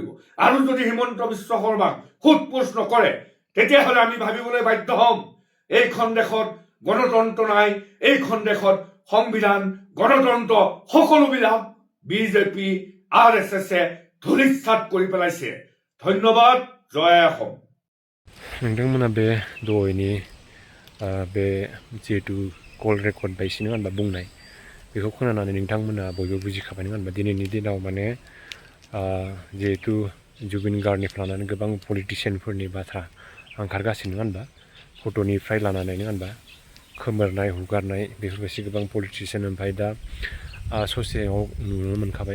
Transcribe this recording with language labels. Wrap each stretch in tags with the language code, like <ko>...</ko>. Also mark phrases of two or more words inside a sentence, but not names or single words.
<as>আৰু যদি হিমন্ত বিশ্ব শৰ্মাক সোধপোছ নকৰে তেতিয়াহ'লে আমি ভাবিবলৈ বাধ্য হ'ম এইখন দেশত গণতন্ত্ৰ নাই, এইখন দেশত সংবিধান গণতন্ত্ৰ সকলোবিলাক বিজেপি RSSে ধূলিসাৎ কৰি পেলাইছে। ধন্যবাদ। জয় অসম।</as> <brx>नोंथांमोना बे दहायनि बे जिहेतु</brx> <en>call record</en> <brx>बायदि नङा होनबा बुंनाय बेखौ खोनानानै नोंथांमोना बयबो बुजिखाबाय नङा होनबा दिनैनि दिनाव माने जिहेतु जुबिन गार्गनिफ्राय लानानै गोबां पलिटिसियानफोरनि बाथ्रा ओंखारगासिनो नङा होनबा फट'निफ्राय लानानै नङा होनबा खोमोरनाय हुगारनाय बेफोरबायदि गोबां पलिटिसियान ओमफ्राय दा ससेयाव नुनो मोनखाबाय।</brx>